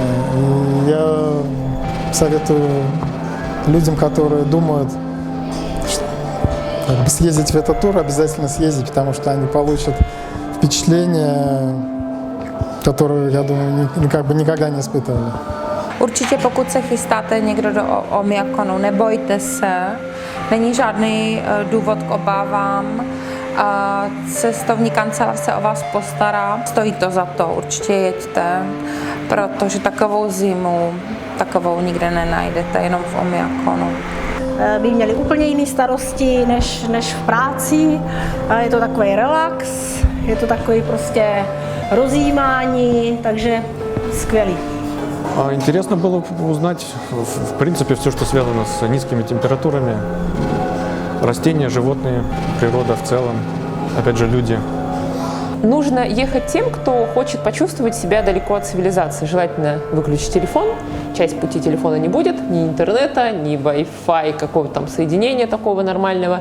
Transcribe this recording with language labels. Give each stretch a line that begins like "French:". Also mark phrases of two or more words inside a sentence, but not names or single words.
Russian: И я советую людям, которые думают, как бы съездить в этот тур, обязательно съездить, потому что они получат впечатление, которое, я думаю, как бы никогда не испытывали.
Czech: Určitě pokud se chystáte někdo do Oymyakonu, nebojte se, není žádný důvod k obávám, cestovní kancelář se o vás postará, stojí to za to, určitě jeďte, protože takovou zimu, takovou nikde nenajdete, jenom v Oymyakonu. By měli úplně jiné starosti než v práci, je to takový relax, je to takový prostě rozjímání, takže skvělý.
Russian: Интересно было узнать, в принципе, все, что связано с низкими температурами. Растения, животные, природа в целом, опять же, люди. Нужно ехать тем, кто хочет почувствовать себя далеко от цивилизации. Желательно выключить телефон. Часть пути телефона не будет, ни интернета, ни Wi-Fi, какого-то там соединения такого нормального.